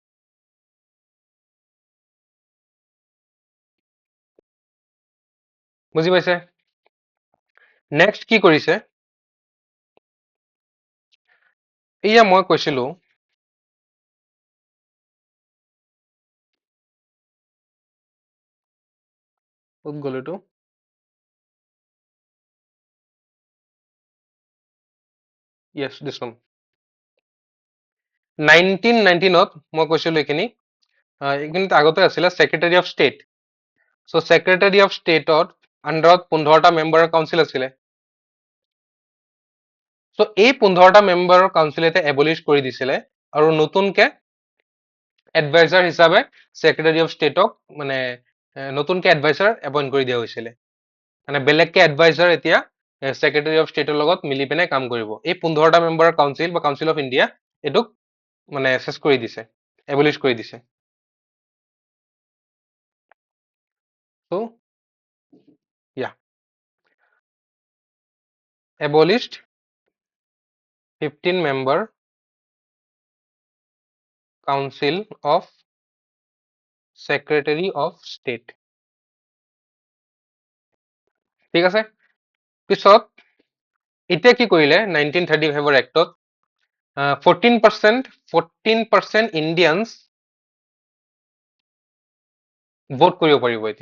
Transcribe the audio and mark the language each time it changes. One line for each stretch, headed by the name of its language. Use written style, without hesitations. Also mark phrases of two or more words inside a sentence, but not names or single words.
Assamese: বুজি পাইছে? নেক্সট কি কৰিছে? এয়া মই কৈছিলো, ক'ত গ'ল এইটো?
English: Yes, this one.
Assamese: 1919ত মই কৈছিলো এইখিনি, এইখিনিত আগতে আছিলে ছেক্ৰেটাৰী অফ ষ্টেট। চ' ছেক্ৰেটাৰী অফ ষ্টেটত আণ্ডাৰত 15টা মেম্বাৰৰ কাউন্সিল আছিলে। চ' এই 15টা মেম্বাৰৰ কাউন্সিল এতিয়া এবলিছ কৰি দিছিলে, আৰু নতুনকে এডভাইজাৰ হিচাপে ছেক্ৰেটাৰী অফ ষ্টেটক মানে নতুনকে
English: adviser appoint
Assamese: কৰি দিয়া হৈছিলে। মানে বেলেগকে এডভাইজাৰ এতিয়া ছেক্ৰেটাৰী অফ ষ্টেটৰ লগত মিলি পিনে কাম কৰিব। এই 15টা মেম্বাৰৰ কাউন্সিল বা কাউন্সিল অফ ইণ্ডিয়া এইটোক মানে চেছ কৰি দিছে, এবলিছ কৰি দিছে।
English: চ' yeah, abolished 15-member Council of Secretary of State.
Assamese: ঠিক আছে, পিছত এতিয়া কি কৰিলে? 1935 এক্টত 14%
English: Indians vote
Assamese: কৰিব পাৰিব এতিয়া।